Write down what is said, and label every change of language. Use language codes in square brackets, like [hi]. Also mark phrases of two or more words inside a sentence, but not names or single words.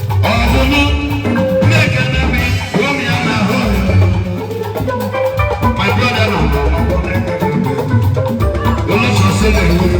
[ig] Ọ bụ mụ, na-ekene m, hụ m ya na hụ ya. [en] My brother, no, no, no, no, no, no. [yo] Olóṣèlú.